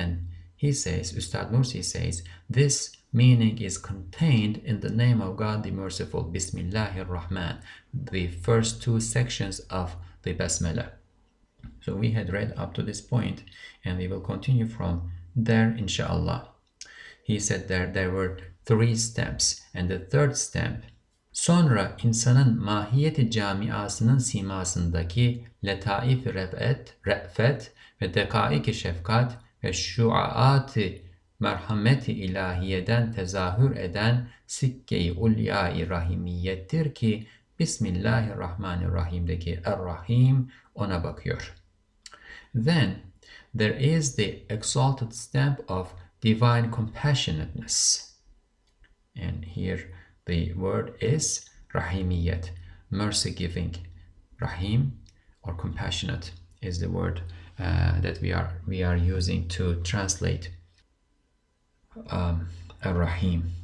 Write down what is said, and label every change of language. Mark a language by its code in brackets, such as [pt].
[en] And he says, Ustad Nursi says, this meaning is contained in the name of God the Merciful, Bismillahir Rahman, the first two sections of the Basmalah. So we had read up to this point, and we will continue from there, inshallah. He said there were 3 steps, and the third step, [tr] sonra insanın mahiyeti camiasının simasındaki letaif-i re'fet ve dekaik-i şefkat ve şuaat-ı merhameti ilahiyeden tezahür eden sikke-i ulya-i rahimiyettir ki Bismillahirrahmanirrahim'deki Er-Rahim ona bakıyor. [en] Then there is the exalted stamp of divine compassionateness. And here the word is rahimiyet, mercy giving. Rahim, or compassionate, is the word that we are using to translate Ar-Rahim.